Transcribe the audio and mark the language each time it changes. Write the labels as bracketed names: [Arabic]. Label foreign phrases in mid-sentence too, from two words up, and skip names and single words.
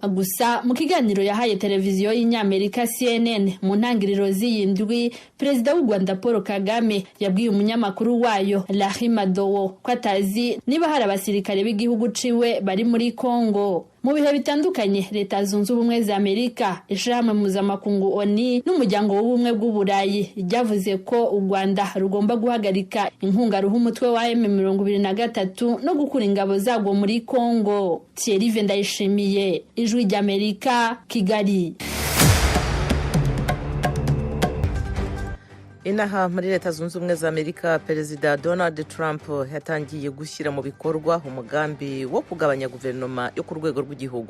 [Rundi] Gusa mu kiganiro yahaye televiziyo y'Inyamerika CNN mu ntangiriro z'iyindwi, Perezida w'u Rwanda Paul Kagame yabwiye umunyamakuru wayo Larry Madowo ko atazi niba hari abasirikare b'igihugu ciwe bari muri Kongo. Mu bihe bitandukanye Leta Zunze Ubumwe za Amerika, ishirahamwe mpuzamakungu ONU n'umuryango w'ubumwe bw'Uburayi ryavuze ko u Rwanda rugomba guhagarika inkunga ruha umutwe wa M23 no gukura ingabo zagwo muri Kongo. Thierry Vendayishimiye, Ijwi ry'Amerika, Kigali. Inaha muri Leta Zunze Ubumwe za Amerika, Perezida Donald Trump yatangiye gushyira mu bikorwa umugambi wo kugabanya guverinoma yo ku rwego rw'igihugu.